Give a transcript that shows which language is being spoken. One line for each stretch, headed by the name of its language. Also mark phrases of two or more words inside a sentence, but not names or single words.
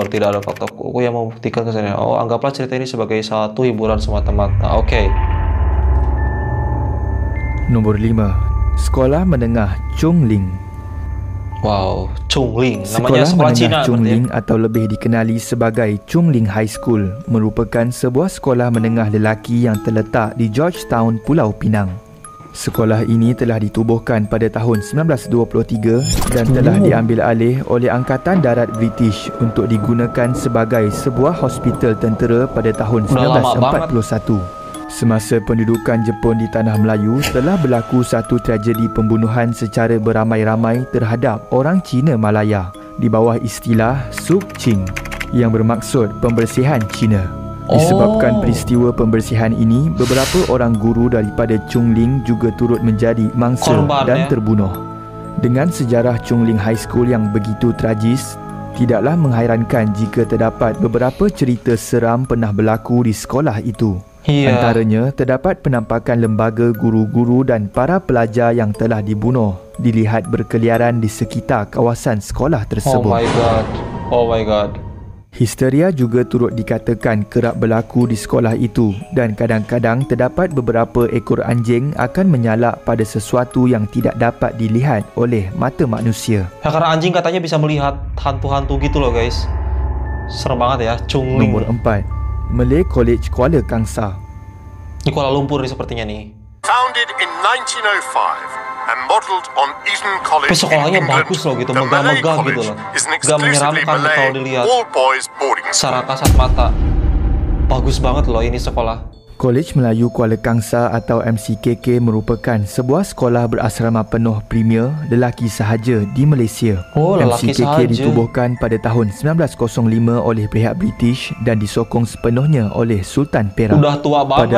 Malay: Tidak ada fakta kuku yang membuktikan kesalahan. Oh, anggaplah cerita ini sebagai satu hiburan semata-mata. Oke. Nombor 5. Sekolah Menengah Chung Ling.
Indonesian: Wow, Chung Ling. Namanya sekolah Cina
Malay: Chung Ling atau lebih dikenali sebagai Chung Ling High School merupakan sebuah sekolah menengah lelaki yang terletak di Georgetown, Pulau Pinang. Sekolah ini telah ditubuhkan pada tahun 1923 dan telah diambil alih oleh Angkatan Darat British untuk digunakan sebagai sebuah hospital tentera pada tahun 1941. Semasa pendudukan Jepun di Tanah Melayu, telah berlaku satu tragedi pembunuhan secara beramai-ramai terhadap orang Cina Malaya di bawah istilah Suk Ching yang bermaksud pembersihan Cina. Disebabkan peristiwa pembersihan ini, beberapa orang guru daripada Chung Ling juga turut menjadi mangsa dan terbunuh. Dengan sejarah Chung Ling High School yang begitu tragis, tidaklah mengherankan jika terdapat beberapa cerita seram pernah berlaku di sekolah itu. Antaranya, terdapat penampakan lembaga guru-guru dan para pelajar yang telah dibunuh dilihat berkeliaran di sekitar kawasan sekolah tersebut.
English: Oh my god. Oh my god.
Malay: Histeria juga turut dikatakan kerap berlaku di sekolah itu dan kadang-kadang terdapat beberapa ekor anjing akan menyalak pada sesuatu yang tidak dapat dilihat oleh mata manusia.
Indonesian: Ya, karena anjing katanya bisa melihat hantu-hantu gitu loh guys. Serem banget ya, Chung Ling.
Malay: Nombor 4. Malay College Kuala Kangsar.
Indonesian: Di Kuala Lumpur nih sepertinya nih.
English: Founded in 1905 and modeled on Eton College.
Indonesian: Tapi sekolahnya bagus loh gitu, megah-megah gitu loh. Gak menyeramkan kalau dilihat secara kasat mata. Bagus banget loh ini sekolah.
Malay: Kolej Melayu Kuala Kangsar atau MCKK merupakan sebuah sekolah berasrama penuh premier lelaki sahaja di Malaysia.
Indonesian: Oh, lelaki MCKK sahaja.
Malay: ditubuhkan pada tahun 1905 oleh pihak British dan disokong sepenuhnya oleh Sultan Perak.
Indonesian: Udah tua banget.